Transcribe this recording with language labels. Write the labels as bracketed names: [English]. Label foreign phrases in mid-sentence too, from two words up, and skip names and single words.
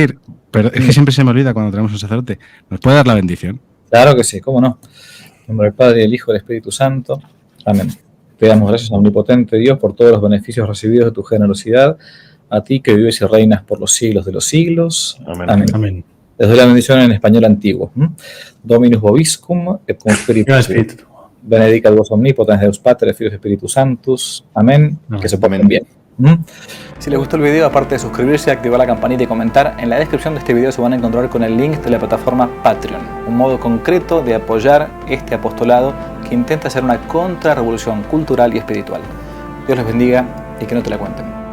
[Spanish] decir, pero es que siempre se me olvida cuando tenemos un sacerdote. ¿Nos puede dar la bendición? Claro que sí, cómo no. En nombre del Padre, del Hijo y del Espíritu Santo. Amén. Te damos gracias, omnipotente Dios, por todos los beneficios recibidos de tu generosidad. A ti que vives y reinas por los siglos de los siglos. Amén. Amén. Les doy la bendición en español antiguo. [Latin] Dominus vobiscum et cum spiritu tuo. Benedicat vos omnipotens Deus Pater, Filius Spiritus Sanctus. [Spanish] Amén. Que se porten bien. Si les gustó el video, aparte de suscribirse, activar la campanita y comentar, en la descripción de este video se van a encontrar con el link de la plataforma Patreon, un modo concreto de apoyar este apostolado que intenta hacer una contrarrevolución cultural y espiritual. Dios les bendiga y que no te la cuenten.